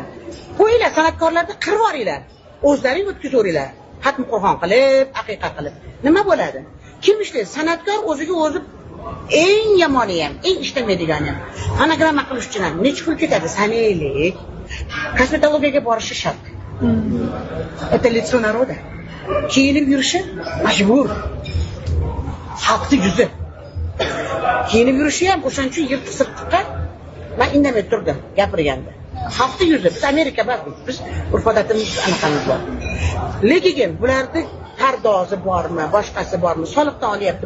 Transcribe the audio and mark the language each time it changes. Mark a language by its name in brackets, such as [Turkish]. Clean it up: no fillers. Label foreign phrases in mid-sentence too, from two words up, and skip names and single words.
[Uzbek] Qo'yinglar san'atkorlarni qirib yuboringlar. O'zlaring o'tkazaveringlar. Xatm Qur'on qilib, aqiqa qilib. Nima bo'ladi? Kim ishlaydi? San'atkor o'ziga o'zi eng yomoni ham, eng ishlamaydigani ham. Fonogramma qilish uchun ham necha pul ketadi? Sanaylik. Kosmetologiyaga borishi shart. [Russian] Это лицо народа. [Uzbek] Kiyinib yurishi majbur. Xalqning yuzi. Kiyinib yurishi ham o'shaning uchun yirtiq sirtiqqa men indamay turdim gapirganda. Xalqning yuzi, biz Amerika bormiz, biz urf-odatimiz anaqamiz bor. Lekin bularda pardozi bormi, boshqasi bormi, soliqdan olyapti.